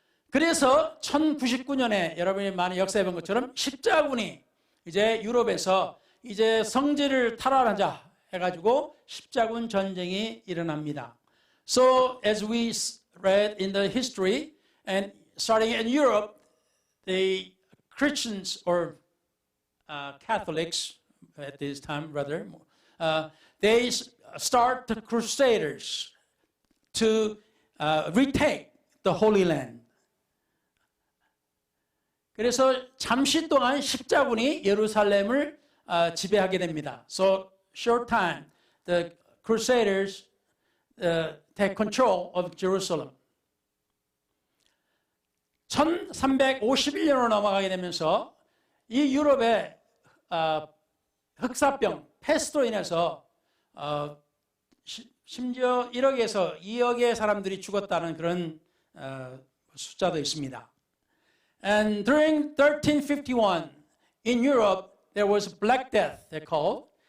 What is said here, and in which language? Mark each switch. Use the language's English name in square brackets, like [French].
[Korean] 그래서 1099년에 여러분이 많이 역사해 본 것처럼 십자군이 이제 유럽에서 이제 성지를 탈환하자 해가지고 십자군 전쟁이 일어납니다. [English] So as we read in the history, and starting in Europe, the Christians or Catholics at this time, rather, they start the Crusaders to retake the Holy Land. [Korean] 그래서 잠시 동안 십자군이 예루살렘을 지배하게 됩니다. [English] So short time, the Crusaders take control of Jerusalem. [Korean] 1351년으로 넘어가게 되면서 이 유럽의 흑사병, 패스트로 인해서 심지어 1억에서 2억의 사람들이 죽었다는 그런 숫자도 있습니다. [English] And during 1351 in Europe, there was Black Death, they called.